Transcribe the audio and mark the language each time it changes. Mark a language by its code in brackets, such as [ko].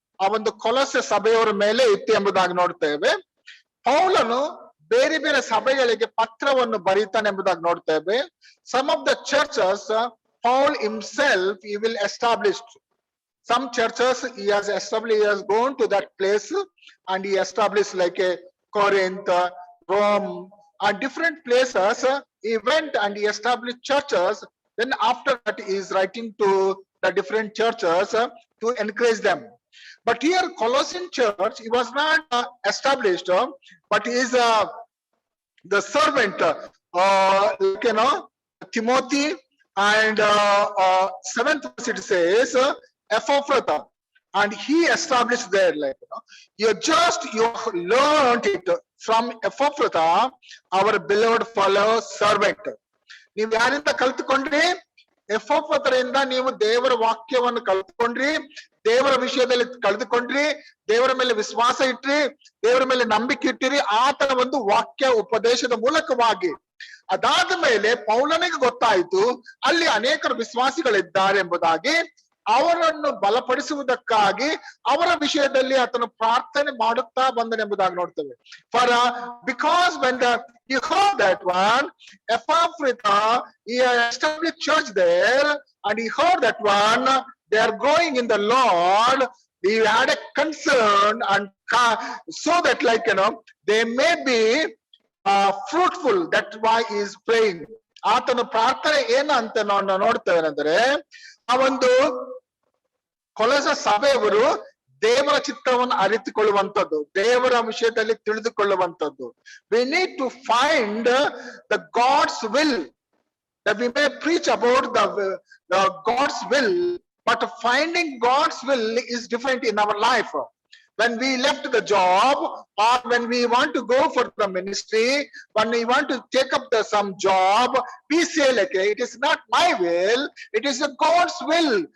[kn] ಆ ಒಂದು ಕೊಲೊಸ್ಸೆ ಸಭೆಯವರ ಮೇಲೆ ಇತ್ತು ಎಂಬುದಾಗಿ ನೋಡ್ತೇವೆ. ಪೌಲನು ಬೇರೆ ಬೇರೆ ಸಭೆಗಳಿಗೆ ಪತ್ರವನ್ನು ಬರೀತಾನೆ ಎಂಬುದಾಗಿ ನೋಡ್ತೇವೆ. [en] Some of the churches Paul himself he will establish. Some churches he has established, he has gone to that place and he established like a Corinth, Rome, and different places he went and he established churches. Then after that he is writing to the different churches to encourage them. But here Colossian church, he was not established, but he is the servant, like, Timothy, and 7th verse it says Epaphroditus, and he established there, like, you learned it from Epaphroditus, our beloved fellow servant. [kn] ನೀವು ಯಾರಿಂದ ಕಲ್ತುಕೊಂಡ್ರಿ? ಎಫೋಫ್ರದಿಂದ ನೀವು ದೇವರ ವಾಕ್ಯವನ್ನು ಕಲ್ತ್ಕೊಂಡ್ರಿ, ದೇವರ ವಿಷಯದಲ್ಲಿ ಕಳೆದುಕೊಂಡ್ರಿ, ದೇವರ ಮೇಲೆ ವಿಶ್ವಾಸ ಇಟ್ರಿ, ದೇವರ ಮೇಲೆ ನಂಬಿಕೆ ಇಟ್ಟಿರಿ. ಆತನ ಒಂದು ವಾಕ್ಯ ಉಪದೇಶದ ಮೂಲಕವಾಗಿ ಅದಾದ ಮೇಲೆ ಪೌಲನಿಗೆ ಗೊತ್ತಾಯಿತು ಅಲ್ಲಿ ಅನೇಕರು ವಿಶ್ವಾಸಿಗಳಿದ್ದಾರೆ ಎಂಬುದಾಗಿ. ಅವರನ್ನು ಬಲಪಡಿಸುವುದಕ್ಕಾಗಿ ಅವರ ವಿಷಯದಲ್ಲಿ ಆತನು ಪ್ರಾರ್ಥನೆ ಮಾಡುತ್ತಾ ಬಂದನೆಂಬುದಾಗಿ ನೋಡ್ತೇವೆ. [en] For because when he heard that one, Epaphrita, he established church there, and he heard that one, they are growing in the Lord. He had a concern, and so that they may be fruitful. That's why he is praying. ಆತನ ಪ್ರಾರ್ಥನೆ ಏನು ಅಂತ ನಾವು ನೋಡ್ತೇವೆ ಅಂದ್ರೆ, ಆ ಒಂದು Colossae ಸಭೆಯವರು ದೇವರ ಚಿತ್ತವನ್ನು ಅರಿತುಕೊಳ್ಳುವಂಥದ್ದು, ದೇವರ ವಿಷಯದಲ್ಲಿ ತಿಳಿದುಕೊಳ್ಳುವಂಥದ್ದು. We need to find the God's will, that we may preach about the God's will, but finding God's will is different in our life. When we left the job, or when we want to go for the ministry, when we want to take up some job, we say it is not my will, it is God's will.